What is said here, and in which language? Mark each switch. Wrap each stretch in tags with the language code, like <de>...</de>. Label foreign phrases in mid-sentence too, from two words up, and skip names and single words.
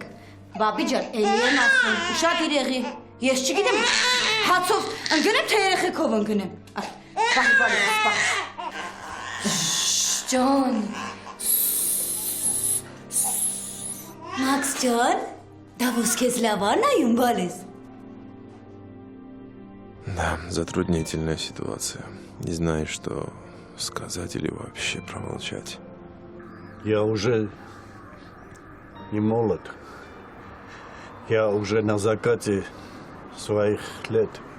<hy>Բաբի ջան, էլի եմ ասում, ու շատ երեխի։ Ես չգիտեմ, հացով ընկնեմ, թե երեխեքով ընկնեմ։ Պահի։ Ջան։ Մաքս ջան, դա ոսքեզ լավ է նայում, բալես։</hy> <ru>Да, затруднительная ситуация. Не знаешь, что сказать или вообще промолчать. Я уже не молод. Я уже на закате своих лет.</ru>